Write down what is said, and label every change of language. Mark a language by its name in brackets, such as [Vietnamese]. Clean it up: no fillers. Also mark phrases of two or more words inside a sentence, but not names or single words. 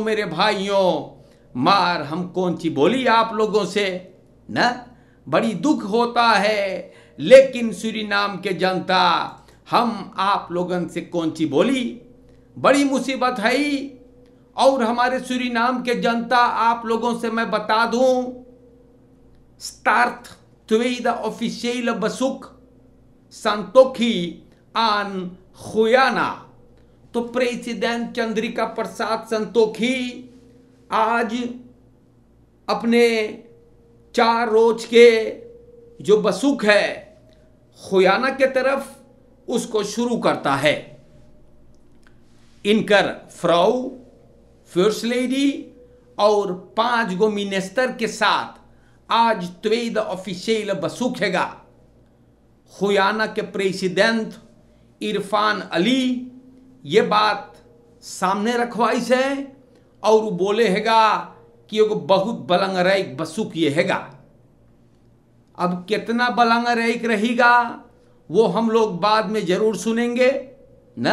[Caribbean Hindustani] मेरे भाइयों मार हम कौन सी बोली आप लोगों से न, बड़ी दुख होता है। लेकिन सूरीनाम के जनता हम आप लोगन से कौन सी बोली, बड़ी मुसीबत है। और हमारे सूरीनाम के जनता आप लोगों से मैं बता दूं, स्टार्ट [Dutch] tweede officiële bezoek Santokhi aan Guyana। [Caribbean Hindustani] तो प्रेसिडेंट चंद्रिका प्रसाद संतोखी आज अपने 4 रोज के जो बसूक है गुयाना के तरफ उसको शुरू करता है। इनकर फ्राउ [English] first lady [Caribbean Hindustani] और 5 गो मिनिस्टर के साथ आज [Dutch] tweede officiële bezoek [Caribbean Hindustani] हैगा। गुयाना के प्रेसिडेंट इरफान अली ये बात सामने रखवाई है और वो बोले हैगा कि एगो बहुत बलंग रैक बसुक ये हैगा। अब कितना बलंग रैक रहेगा वो हम लोग बाद में जरूर सुनेंगे ना।